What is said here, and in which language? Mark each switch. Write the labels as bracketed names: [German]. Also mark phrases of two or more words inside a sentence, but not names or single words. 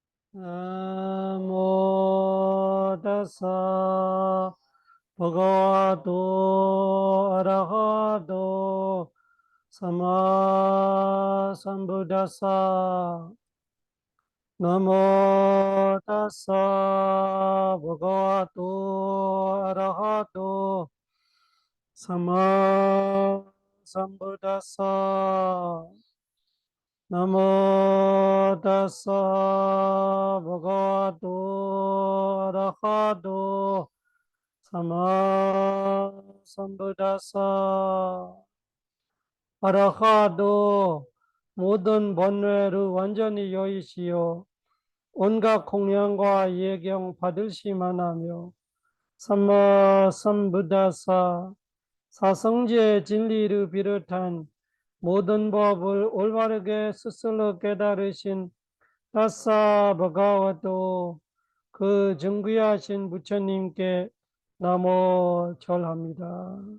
[Pali] 나모 다사 버가와도 아라하도 사마 삼부다사 나모 다사 버가와도 아라하도 사마 삼부다사 나모 다사 버가와도 아라하도 사마 삼부다사 아라하도 [Korean] 모든 번뇌를 완전히 여의시오 온갖 공양과 예경 받으시만 하며 [Pali] 삼마 삼부다사 [Korean] 사성지의 진리를 비롯한 모든 법을 올바르게 스스로 깨달으신 [Pali] 다사 버가와도 [Korean] 그 정귀하신 부처님께 나모 절합니다.